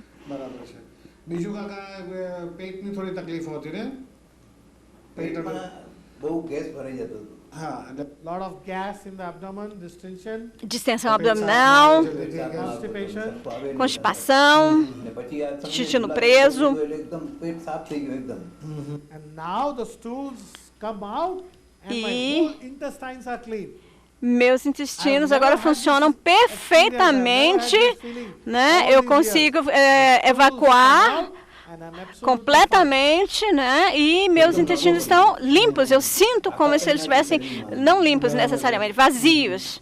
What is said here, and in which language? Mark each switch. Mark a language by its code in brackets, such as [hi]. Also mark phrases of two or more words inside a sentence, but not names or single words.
[gu] બીજું કાકા પેટની થોડી તકલીફ હોતી ને પેટમાં બહુ ગેસ ભરાઈ જતો હતો. [en] A lot of gas in the abdomen, distension. [pt] Distensão abdominal, constipação, intestino preso. [gu] એકદમ પેટ સાફ થઈ ગયું એકદમ. [en] And now the stools come out and my whole intestines are clean. [pt] Meus intestinos agora funcionam perfeitamente, né? Eu consigo evacuar completamente, né? E meus intestinos estão limpos. Eu sinto como se eles estivessem não limpos necessariamente, vazios.